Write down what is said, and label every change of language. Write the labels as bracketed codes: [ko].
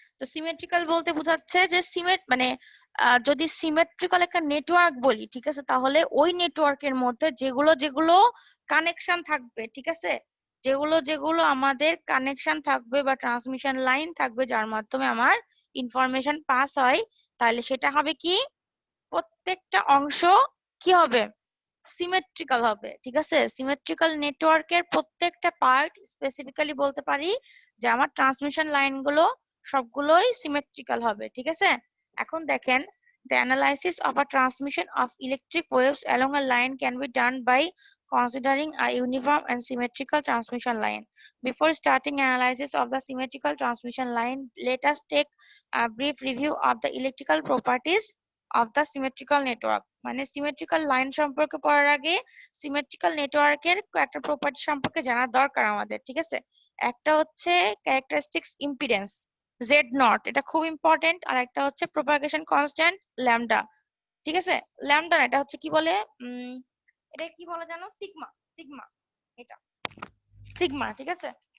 [bn] তো সিমেট্রিক্যাল বলতে বোঝাচ্ছে যে মানে যদি সিমেট্রিক্যাল একটা নেটওয়ার্ক বলি, ঠিক আছে, তাহলে ওই নেটওয়ার্কের মধ্যে যেগুলো যেগুলো কানেকশন থাকবে, ঠিক আছে, যেগুলো যেগুলো আমাদের কানেকশন থাকবে বা ট্রান্সমিশন লাইন থাকবে যার মাধ্যমে আমার ইনফরমেশন পাস হয়, তাহলে সেটা হবে কি? প্রত্যেকটা অংশ কি হবে? সিমেট্রিক্যাল হবে, ঠিক আছে। সিমেট্রিক্যাল নেটওয়ার্কের প্রত্যেকটা পার্ট স্পেসিফিক্যালি বলতে পারি যে আমার ট্রান্সমিশন লাইনগুলো সবগুলোই সিমেট্রিক্যাল হবে, ঠিক আছে। এখন দেখেন, [en] the analysis of a transmission of electric waves along a line can be done by considering a uniform and symmetrical transmission line. Before starting analysis of the symmetrical transmission line, let us take a brief review of the electrical properties of the symmetrical network. [bn] মানে symmetrical line সম্পর্কে পড়ার আগে symmetrical নেটওয়ার্কের কয়েকটা property সম্পর্কে জানা দরকার আমাদের, ঠিক আছে। একটা হচ্ছে ক্যারেক্টারিস্টিক্স ইম্পিডেন্স জেড নট, এটা খুব ইম্পর্টেন্ট। আর একটা হচ্ছে প্রপাগেশন কনস্ট্যান্ট ল্যামডা, ঠিক আছে। ল্যামডা না, এটা হচ্ছে কি বলে, এটা কি বলে জানো? সিগমা, সিগমা, এটা সিগমা, ঠিক আছে।